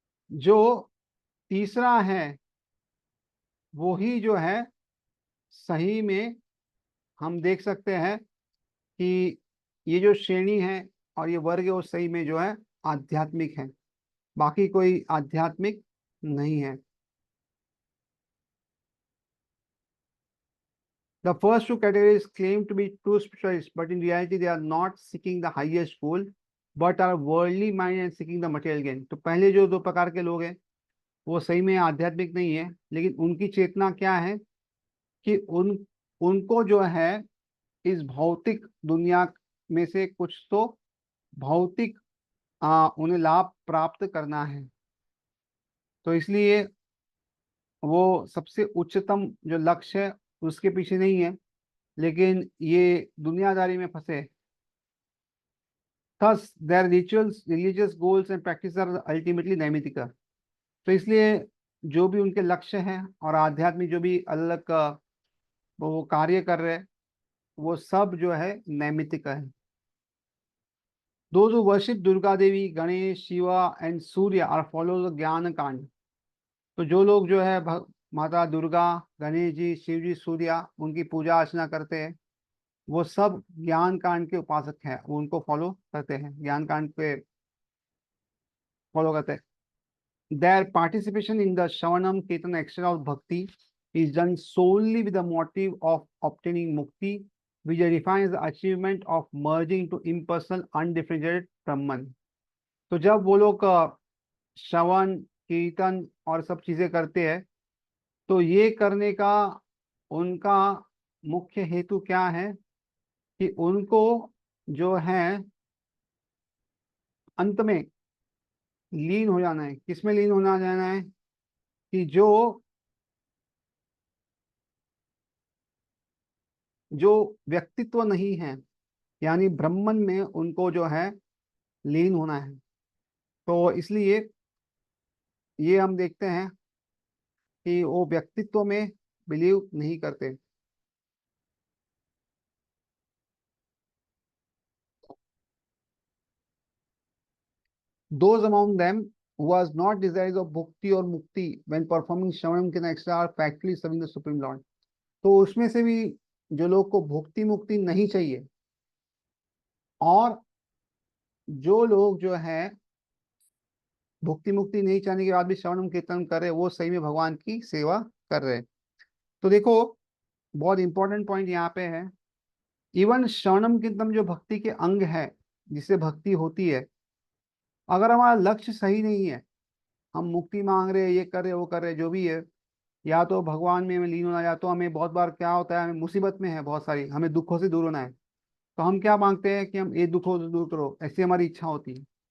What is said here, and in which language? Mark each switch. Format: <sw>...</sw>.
<hi>जो तीसरा है वो ही जो है सही में हम देख सकते हैं कि ये जो श्रेणी है और ये वर्ग है वो सही में जो है आध्यात्मिक है, बाकी कोई आध्यात्मिक नहीं है।</hi> <en>The first two categories claim to be true spiritualists, but in reality they are not seeking the highest goal, but are worldly minded and seeking the material gain।</en> <hi>तो पहले जो दो प्रकार के लोग हैं वो सही में आध्यात्मिक नहीं है, लेकिन उनकी चेतना क्या है कि उनको जो है इस भौतिक दुनिया में से कुछ तो भौतिक उन्हें लाभ प्राप्त करना है। तो इसलिए वो सबसे उच्चतम जो लक्ष्य है उसके पीछे नहीं है, लेकिन ये दुनियादारी में फंसे।</hi> <en>Thus, their rituals, religious goals and practices are ultimately नैमित्तिक।</en> <hi>तो इसलिए जो भी उनके लक्ष्य हैं और आध्यात्मिक जो भी अलग का वो कार्य कर रहे हैं वो सब जो है नैमित्तिक है।</hi> <en>Those who worship Durga Devi, Ganesh, Shiva and Surya are followers of ज्ञान कांड।</en> <hi>तो जो लोग जो है माता दुर्गा, गणेश जी, शिव जी, सूर्या उनकी पूजा अर्चना करते हैं वो सब ज्ञान कांड के उपासक हैं, वो उनको फॉलो करते हैं, ज्ञान कांड पे फॉलो करते हैं।</hi> <en>Their participation in the Shravanam Kirtan extra of bhakti is done solely with the motive of obtaining mukti, which defines the achievement of merging to impersonal undifferentiated Brahman।</en> <hi>तो जब वो लोग श्रवण कीर्तन और सब चीजें करते हैं तो ये करने का उनका मुख्य हेतु क्या है कि उनको जो है अंत में लीन हो जाना है। किसमें लीन होना जाना है? कि जो जो व्यक्तित्व नहीं है, यानी ब्रह्मन में उनको जो है लीन होना है। तो इसलिए ये हम देखते हैं कि वो व्यक्तित्व में बिलीव नहीं करते।</hi> <en>Those among them who was not desirous of bhukti or mukti when performing Shravanam Kirtan extra are factually serving the Supreme Lord।</en> <hi>तो उसमें से भी जो लोग को भुक्ति मुक्ति नहीं चाहिए, और जो लोग जो है भुक्ति मुक्ति नहीं चाहने के बाद भी श्रवणम कीर्तन कर रहे, वो सही में भगवान की सेवा कर रहे हैं। तो देखो, बहुत इंपॉर्टेंट पॉइंट यहाँ पे है। इवन श्रवणम कीर्तन जो भक्ति के अंग है, जिससे भक्ति होती है, अगर हमारा लक्ष्य सही नहीं है, हम मुक्ति मांग रहे, ये कर रहे, वो कर रहे, जो भी है, या तो भगवान में हमें लीन होना, या तो हमें बहुत बार क्या होता है, हमें मुसीबत में है बहुत सारी, हमें दुखों से दूर होना है, तो हम क्या मांगते हैं कि हम ये दुखों से दूर करो, ऐसी हमारी इच्छा होती है।</hi>